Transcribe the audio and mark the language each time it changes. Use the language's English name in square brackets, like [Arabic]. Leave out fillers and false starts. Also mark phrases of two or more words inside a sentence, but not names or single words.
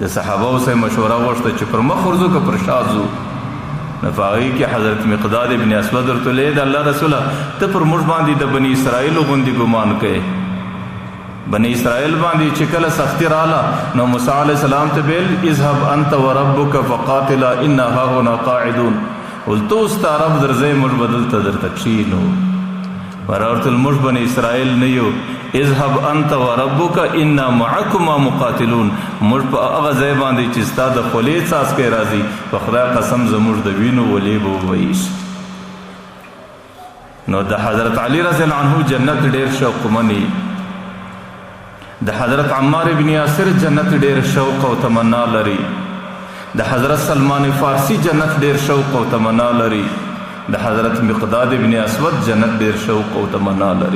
[Pashto] د صحابو څخه مشوره غوښته چې پر مخ ورځو که پر شا ځو؟ نو په هغې کې حضرت مقداد ابن اسود ورته ویلې د الله رسوله ته پر موږ باندې د بني اسرائیلو غوندې ګمان کوې. بني اسرائیل باندې چې کله سختی راله نو موسی [Arabic] علیه السلام [Pashto] ته ویل [Arabic] اذهب انت وربک فقاتلا انا هاهنا قاعدون، [Pashto] ول تو ستا رب درځئ موږ به دلته درته کښېنو. ورته موږ بني اسرائیل نه یو، [Arabic] اذهب انت وربک انا معکما مقاتلون، [Pashto] موږ په هغه ځای باندې چې ستا د خولې څاڅکی راځي په خدای قسم زموږ د وینو ولې به وویشي. نو د حضرت علی [Arabic] رضی الله عنه [Pashto] جنت ډېر شوقمن وي، د حضرت عمار ابن یاسر جنت ډېر شوق او تمنا لري، د حضرت سلمان فارسی جنت ډېر شوق او تمنا لري، د حضرت مقداد ابن اسود جنت ډېر شوق او تمنا لري.